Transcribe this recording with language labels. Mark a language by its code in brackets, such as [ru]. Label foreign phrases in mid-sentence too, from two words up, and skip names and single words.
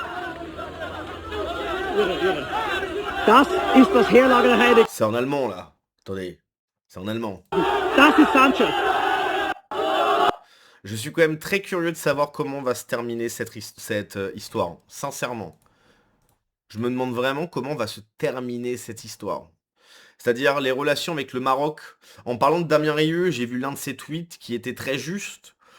[de] Das ist das Heerlager Heide. [fr] C'est en allemand là. Attendez, c'est en allemand. [de] Das ist Sanchez. [fr] Je suis quand même très curieux de savoir comment va se terminer cette histoire, sincèrement. Je me demande vraiment comment va se terminer cette histoire. C'est-à-dire les relations avec le Maroc. En parlant de Damien Rieu, j'ai vu l'un de ses tweets qui était très juste.